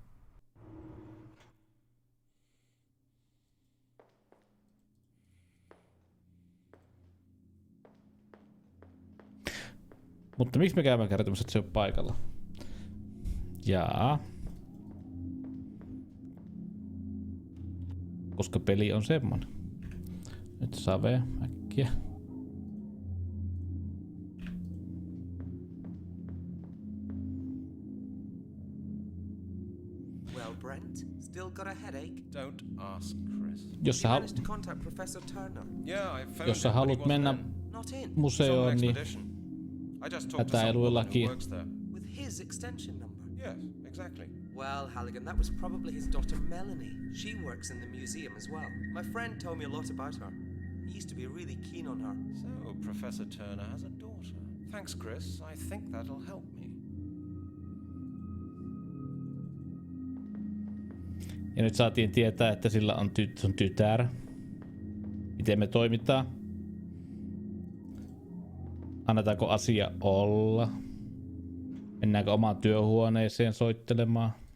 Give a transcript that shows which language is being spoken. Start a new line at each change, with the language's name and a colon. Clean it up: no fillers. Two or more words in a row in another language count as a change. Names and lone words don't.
Finnish: Mutta miksi me käymme kertomassa, että se on paikalla? Jaa. Koska peli on semmonen. Nyt save äkkiä.
English: Well, Brent, still got a headache? Don't ask, Chris.
Finnish: Jos sä,
English: You managed to contact Professor Turner. Yeah, I phoned
Finnish: jos sä
English: him, but he
Finnish: haluat
English: wasn't
Finnish: mennä
English: in. Not in.
Finnish: museoon, niin
English: I just talked to some
Finnish: hätäiluillakin.
English: woman who works there. With his extension number. Yes, exactly. Well, Halligan, that was probably his daughter Melanie. She works in the museum as well. My friend told me a lot about her. He used to be really keen on her. So, Professor Turner has a daughter. Thanks, Chris. I think that'll help me.
Finnish: Ja nyt saatiin tietää, että sillä on tytär. Miten me toimitaan? Annetaanko asia olla? Mennäänkö omaan työhuoneeseen soittelemaan?